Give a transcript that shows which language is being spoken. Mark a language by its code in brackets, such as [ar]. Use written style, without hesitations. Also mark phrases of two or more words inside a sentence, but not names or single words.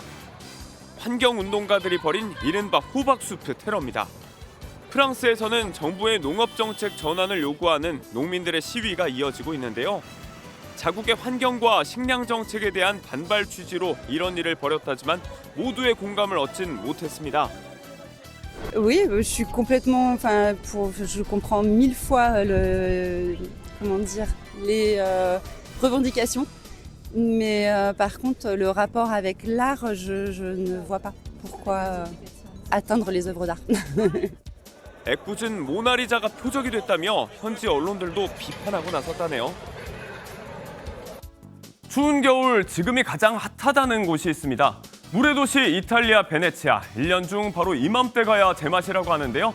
[ko] 환경운동가들이 벌인 이른바 호박숲 테러입니다. 프랑스에서는 정부의 농업정책 전환을 요구하는 농민들의 시위가 이어지고 있는데요. 자국의 환경과 식량 정책에 대한 반발 취지로 이런 일을 벌였다지만 모두의 공감을 얻진 못했습니다. [fr] Oui, je suis complètement, je comprends 1000 fois les revendications, mais par contre le rapport avec l'art, je ne vois pas pourquoi atteindre les œuvres d'art. [ko] 애꿎은 모나리자가 표적이 됐다며 현지 언론들도 비판하고 나섰다네요. 추운 겨울 지금이 가장 핫하다는 곳이 있습니다. 물의 도시 이탈리아 베네치아. 1년 중 바로 이맘때 가야 제맛이라고 하는데요.